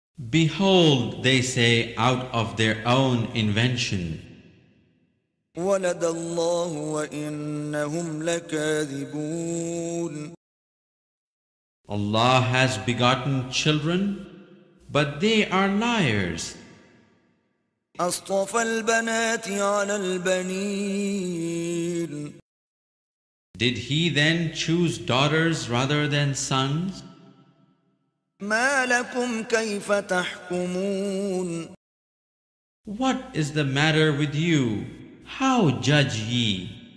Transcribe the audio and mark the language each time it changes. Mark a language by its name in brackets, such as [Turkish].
[English] Behold, they say out of their own invention, [Arabic] ولد الله وإنهم لكاذبون. [English] Allah has begotten children, but they are liars. [Arabic] أصطفى البنات على البنين. [English] Did he then choose daughters rather than sons? [Arabic] ما لكم كيف تحكمون. [English] What is the matter with you? How judge ye?